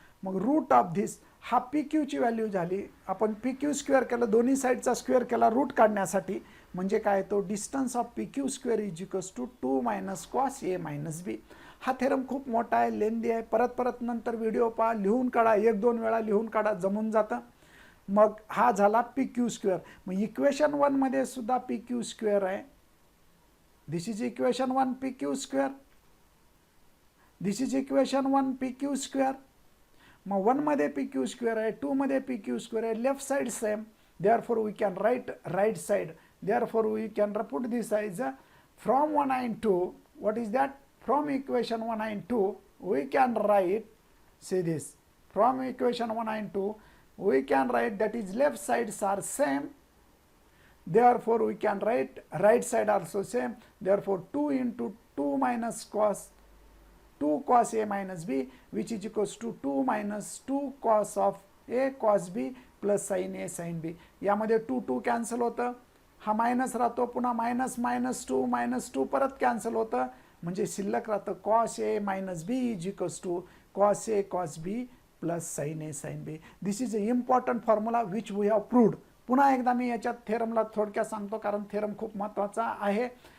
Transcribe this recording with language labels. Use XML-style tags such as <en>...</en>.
<mr>मग route of this हा P क्यूची value झाली. आपण पी क्यू स्क्वेअर केलं, दोन्ही साईडचा स्क्वेअर केला रूट काढण्यासाठी, म्हणजे काय तो</mr> <en>Distance of P Q square is equals to 2 - cos A minus B.</en> <mr>हा थेरम खूप मोठा आहे, लेंदी आहे, परत नंतर व्हिडिओ पहा, लिहून काढा, 1-2 वेळा लिहून काढा, जमून जातं. मग हा झाला पी क्यू स्क्वेअर. मग इक्वेशन 1 मध्ये सुद्धा पी क्यू स्क्वेअर आहे.</mr> <en>This is equation 1 P Q square, this is equation 1 P Q square.</en> <mr>मग 1 मध्ये पी क्यू स्क्वेअर आहे, 2 मध्ये पी क्यू स्क्वेअर आहे, left side same,</mr> <en>therefore we can write right side, therefore we can put this as from 1 and 2. What is that? From equation 1 and 2 we can write, see this, from equation 1 and 2 we can write that is left sides are same, therefore we can write right side also same, therefore 2 into 2 minus cos 2 cos a minus b which is equals to 2 minus 2 cos of a cos b plus sine A sine B.</en> <mr>यामध्ये 2 2 cancel होतं, हा minus राहतो, पुन्हा minus -2 परत cancel होतं, म्हणजे शिल्लक राहतं cos A minus B is equals to cos A cos B plus sign A sine B.</mr> <en>This is a important formula which we have proved.</en> <mr>पुन्हा एकदा मी याच्यात थेरमला थोडक्यात सांगतो, कारण थेरम खूप महत्त्वाचा आहे.</mr>